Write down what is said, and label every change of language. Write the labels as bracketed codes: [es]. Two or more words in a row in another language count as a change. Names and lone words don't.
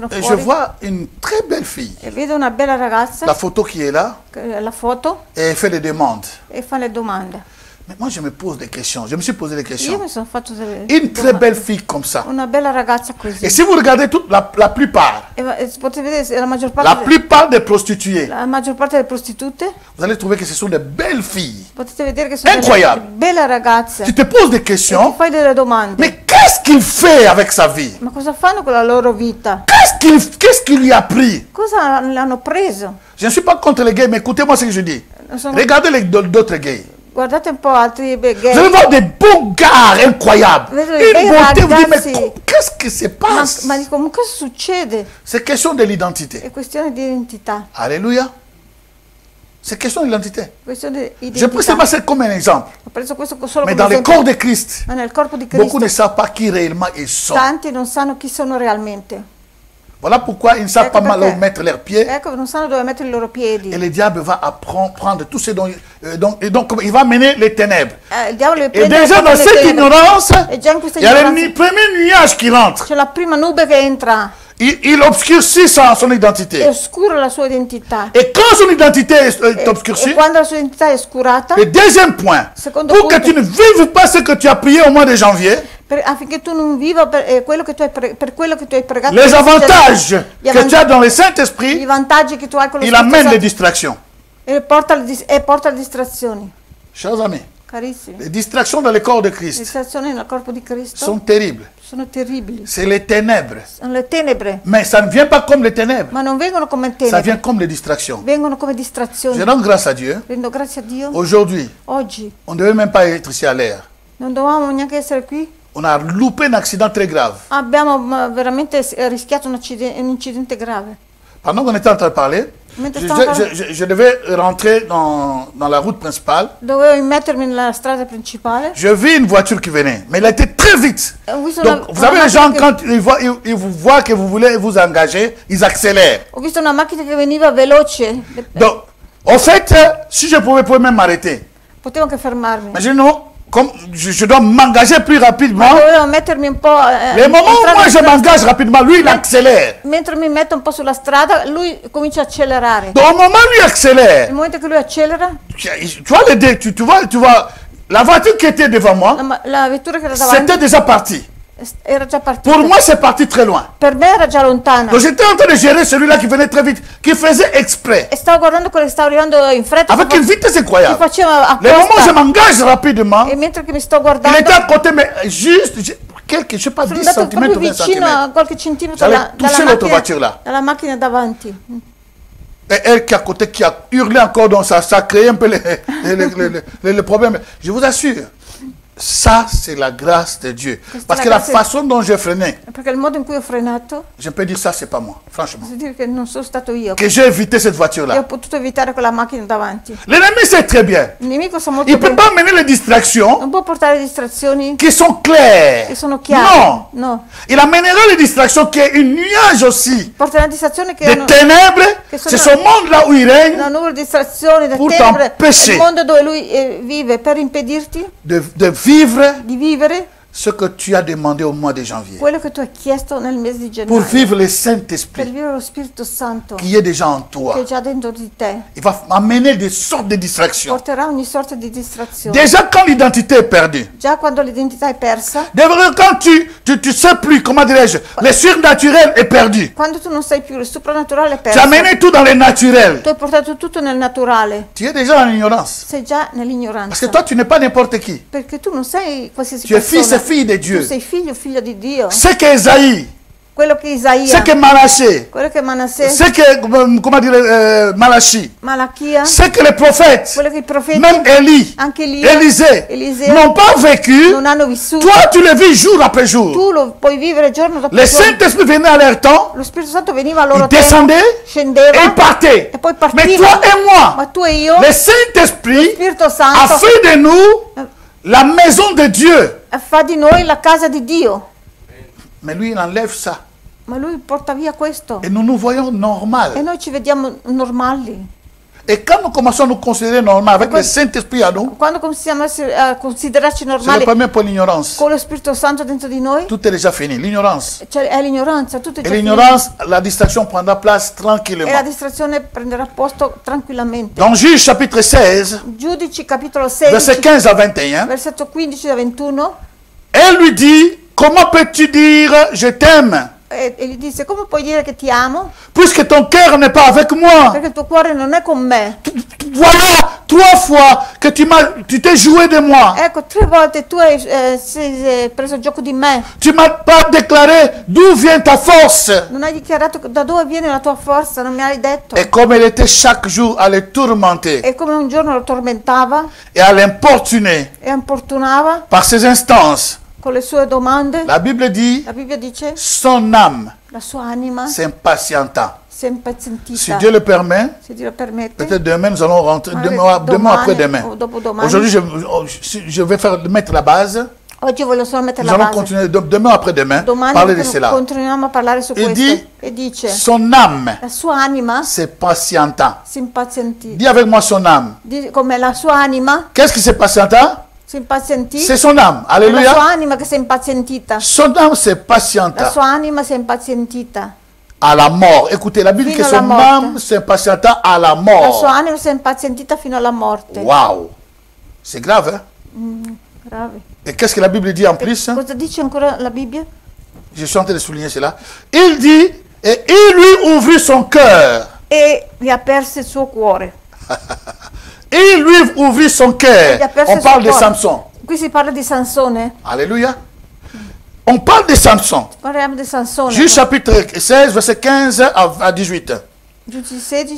[fr] Et je [it] fuori [fr] vois une très belle fille. [it] e vedo una bella ragazza, [fr] La photo qui est là, [it] la foto, [fr] et elle fait des demandes. [it] e fa le domande. [fr] Mais moi, je me pose des questions. Je me suis posé des [it] Io [fr] questions. [it] mi sono fatto delle [fr] Une très [it] domande. [fr] belle fille comme ça. [it] Una bella ragazza così. [fr] Et si vous regardez la plupart, [it] E potete vedere [fr] la plupart des prostituées, [it] la maggior parte delle prostitute, [fr] vous allez trouver que ce sont des belles filles. [it] potete vedere che sono [fr] Incroyable. [it] delle belle ragazze. [fr] Tu te poses des [it] E ti [fr] questions, [it] fai delle domande. [fr] mais qu'est-ce qu'il fait avec sa vie? [it] Ma cosa fanno con la loro vita? [fr] Qu'est-ce qu'il lui a pris? [it] Cosa l'hanno preso? [fr] Je ne suis pas contre les gays, mais écoutez-moi ce que je dis. [it] Sono- [fr] Regardez d'autres gays. [it] Guardate un po' altri [fr] Vous allez [it] gay. [fr] voir des beaux gars incroyables. [it] Vedo [fr] Une [it] dei bei [fr] beauté, vous dites, mais [it] ragazzi. [fr] qu'est-ce qui se passe? [it] Ma dico, ma cosa succede? [fr] C'est question de l'identité. [it] È questione di identità. [fr] Alléluia. C'est question d'identité. [it] Questione di [fr] Je prends [it] identità. [fr] ça comme un exemple. [it] Ho preso questo solo [fr] Mais [it] come [fr] dans le [it] esempio. [fr] corps de Christ, [it] Ma nel corpo di [fr] beaucoup [it] Cristo [fr] ne savent pas qui réellement ils sont. [it] tanti non sanno chi sono realmente. [fr] Voilà pourquoi ils ne savent [it] Ecco [fr] pas mal [it] perché. [fr] où mettre leurs pieds. [it] Ecco, non sanno dove mettere i loro piedi. [fr] Et le diable va prendre tout ce dont... et donc, il va mener les ténèbres. [it] Il diavolo li [fr] Et [it] prende [fr] déjà [it] come [fr] dans le cette [it] tenebre. [fr] ignorance, [it] E già in questa [fr] il y a [it] ignoranza [fr] le premier nuage qui rentre. [it] c'è la prima nube che entra [fr] Il obscurcit son [it] e [fr] identité. [it] oscura la sua identità. [fr] Et quand son identité est [it] E [fr] obscurcie, [it] quando la sua identità è oscurata, [fr] le deuxième point, [it] Secondo [fr] pour que [it] punto. [fr] tu ne vives pas ce que tu as prié au mois de janvier, [it] affinché tu non viva per quello che tu hai per quello che tu hai pregato, [fr] les avantages [it] gli [fr] que tu as dans le [it] i [fr] Saint-Esprit, [it] vantaggi che tu hai con lo [fr] il [it] Spirito [fr] amène les [it] Santo, [fr] distractions. [it] e porta le distrazioni. [fr] Chers amis, [it] Carissimi, [fr] les distractions dans le corps de [it] le [fr] Christ [it] distrazioni nel corpo di Cristo [fr] sont terribles. [it] sono terribili, [fr] C'est les ténèbres. [it] sono le tenebre, [fr] Mais ça ne vient pas comme les ténèbres. [it] ma non vengono come [fr] Ça [it] tenebre, [fr] vient comme les distractions. [it] vengono come [fr] Je [it] distrazioni. [fr] rends grâce à Dieu. [it] Rendo grazie a Dio. [fr] Aujourd'hui, [it] Oggi [fr] on ne devait même pas être ici à l'air. [it] non dovevamo neanche essere qui. [fr] On a loupé un accident très grave. [it] Abbiamo veramente rischiato un incidente grave. [fr] Pendant qu'on était en train de parler, [it] Mentre stavamo parlando, [fr] je devais rentrer dans la route principale. [it] dovevo mettermi nella strada principale. [fr] Je vis une voiture qui venait, mais elle a été très vite. [it] Ho visto [fr] Donc, vous savez, les gens, quand ils vous voient que vous voulez vous engager, ils accélèrent. [it] Ho visto una macchina che veniva veloce, [fr] Donc, en fait, si je pouvais même m'arrêter. [it] potevo anche fermarmi. [fr] Mais je dis non, comme je dois m'engager plus rapidement. [it] Dovevo mettermi un po'. [fr] Les moments où [it] entrare [fr] moi [it] in [fr] je [it] strada- [fr] m'engage rapidement, lui il accélère. [it] Mentre mi metto un po' sulla strada, lui comincia a accelerare. [fr] Donc, au moment où lui [it] Nel [fr] accélère, [it] momento che lui accelera, [fr] tu vois les deux, tu vois, la voiture qui était devant moi, [it] la vettura che era davanti [fr] c'était déjà parti. [it] era già partita. [fr] Pour moi, c'est parti très loin. [it] Per me era già lontana. [fr] Donc, j'étais en train de gérer celui-là qui venait très vite, qui faisait exprès, [it] E stavo guardando quello che stava arrivando in fretta. [fr] avec une vitesse [it] Che [fr] incroyable. [it] faceva [fr] Le moment où je [it] apposta. [fr] m'engage rapidement, [it] E mentre che mi sto [fr] il [it] guardando, [fr] était à côté, mais juste, je sais pas, [it] sono [fr] 10 [it] andato [fr] cm [it] proprio [fr] ou 20 [it] vicino a [fr] cm. [it] qualche centimetro [fr] J'allais toucher l'autre voiture là. [it] dalla macchina davanti. [fr] Et elle qui est à côté, qui a hurlé encore, donc ça a créé un peu les problèmes. Je vous assure, ça c'est la grâce de Dieu. Parce que la façon dont j'ai freiné, [it] Perché il modo in cui ho frenato, [fr] je peux dire ça, c'est pas moi, franchement. [it] posso dire che non sono stato io. [fr] Que j'ai évité cette [it] E ho [fr] voiture-là. [it] potuto evitare quella macchina davanti. [fr] L'ennemi sait très bien. [it] Il nemico sa molto [fr] Il ne peut [it] bene. [fr] pas mener les distractions [it] Non può portare distrazioni [fr] qui sont claires. [it] che sono chiare. [fr] Non. [it] No. [fr] Il amènera les distractions qui est une nuage aussi. [it] Porterà distrazioni che [fr] Des [it] hanno [fr] ténèbres, [it] che sono- [fr] c'est ce monde-là où il règne, [it] una nuvola di distrazioni, da [fr] Pour [it] tenebre, [fr] t'empêcher. [it] il mondo dove lui vive, per impedirti [fr] de vivre [it] di vivere [fr] ce que tu as demandé au mois de janvier. [it] quello che tu hai chiesto nel mese di [fr] Pour [it] gennaio. [fr] vivre le [it] Per [fr] Saint-Esprit [it] vivere lo Spirito Santo [fr] qui est déjà en toi. [it] che è già dentro di te. [fr] Il va amener des sortes de distractions. [it] Porterà ogni sorta di distrazione. [fr] Déjà quand l'identité est perdue, [it] Già quando l'identità è persa, [fr] quand tu sais plus, comment dirais-je, le surnaturel est perdu. [it] quando tu non sai più, il soprannaturale è [fr] Tu as [it] perso. [fr] amené tout dans le naturel. [it] Tu hai portato tutto nel naturale. [fr] Tu es déjà en ignorance. [it] Sei già [fr] Parce que [it] nell'ignoranza. [fr] toi, tu n'es pas n'importe qui. [it] Perché tu non sei qualsiasi [fr] Tu es fils [it] persona. [fr] et fille de [it] Tu [fr] Dieu. [it] sei figlio di Dio. [fr] C'est que Esaïe, [it] Quello che Isaia, [fr] c'est que Manassé, [it] quello che Manassè, [fr] c'est que, comment dire, Malachi, [it] Malachia, [fr] c'est que les prophètes, [it] quello che i profeti, [fr] même Élie, [it] anche Elia, [fr] Élisée, [it] Eliseo, [fr] n'ont pas vécu. [it] non hanno vissuto. [fr] Toi, tu le vis jour après jour. [it] Tu lo puoi vivere giorno dopo [fr] Le [it] giorno. [fr] Saint-Esprit venait à leur temps, [it] Lo Spirito Santo veniva a loro [fr] il [it] tempo, [fr] descendait et [it] scendeva [fr] il partait. [it] e poi [fr] Mais [it] partiva. [fr] toi et [it] Ma [fr] moi, [it] tu e io, [fr] le Saint-Esprit [it] Spirito [fr] a [it] Santo [fr] fait de nous la maison de Dieu. [it] fa di noi la casa di Dio. [fr] Mais lui, il enlève ça. [it] Ma lui porta via questo. [fr] Et nous nous voyons [it] E [fr] normal. [it] noi ci vediamo normali. [fr] Et quand nous commençons à nous considérer normaux avec le Saint-Esprit à nous, [it] Quando cominciamo a considerarci [fr] c'est le [it] normali [fr] premier point, l'ignorance. [it] con lo Spirito Santo dentro di noi, [fr] Tout est déjà fini, l'ignorance. [it] cioè è l'ignoranza, tutto è [fr] Et [it] già finito. [fr] l'ignorance, la distraction prendra place [it] E la [fr] tranquillement. [it] distrazione prenderà posto tranquillamente. [fr] Dans Juge chapitre 16, [it] Giudici capitolo [fr] verset [it] 16, [fr] 15 à 21, [it] versetto 15 a 21, [fr] elle lui dit, comment peux-tu dire je t'aime, [it] e gli disse: come puoi dire che ti amo? [fr] puisque ton cœur n'est pas avec moi? [it] Perché il tuo cuore non è con me. [fr] Voilà 3 fois que tu t'es joué de moi. [it] Ecco, 3 volte tu hai sei preso gioco di me. [fr] Tu m'as pas déclaré d'où vient ta force. [it] Non hai dichiarato da dove viene la tua forza, non mi hai detto. [fr] Et comme elle était chaque jour à le tourmenter [it] E come un giorno lo tormentava [fr] et à l'importuner [it] e importunava [fr] par ses instances, [it] con le sue domande, [fr] la Bible dit, [it] la Bibbia dice, [fr] son âme [it] la sua anima [fr] s'impatienta. [it] si è impazientita. [fr] Si Dieu le permet, [it] Se Dio lo permette, [fr] peut-être demain nous allons rentrer, [it] Magari [fr] demain après [it] domani [fr] demain. [it] o dopodomani. [fr] Aujourd'hui, je vais mettre la base. [it] Oggi voglio solo mettere [fr] Nous [it] la [fr] allons [it] base. [fr] continuer demain après demain, [it] Domani [fr] parler de cela. [it] continuiamo a parlare su [fr] Il [it] questo. [fr] dit, [it] E dice, [fr] son âme [it] la sua anima [fr] s'impatienta. [it] si impazientì. [fr] Dis avec moi son âme. [it] Come la sua anima [fr] Qu'est-ce qui s'impatienta? [it] si impazientì. [fr] C'est son âme. [it] È la [fr] Alléluia. [it] sua anima che si è impazientita. [fr] Son âme [it] La [fr] s'impatienta [it] sua anima si è impazientita. [fr] à la mort. Écoutez, la Bible dit que [it] Fino alla [fr] son [it] morte. [fr] âme s'impatienta à la [it] La sua [fr] mort. [it] anima si è impazientita fino alla morte. [fr] Waouh. C'est grave, hein? [it] Grave. [fr] Et qu'est-ce que la Bible dit en plus? [it] Cosa dice ancora la Bibbia? [fr] Je suis en train de souligner cela. Il dit, et il lui ouvrit son cœur. [it] E gli aperse il suo cuore. [fr] Il lui ouvrit son cœur. [it] Gli aperse [fr] On [it] il suo [fr] parle de [it] cuore. [fr] Samson. [it] Qui si parla di Sansone. [fr] Alléluia. On parle de Samson. [it] Parliamo di Sansone. [fr] Juge chapitre 16, verset 15 à 18. [it] Giudici 16.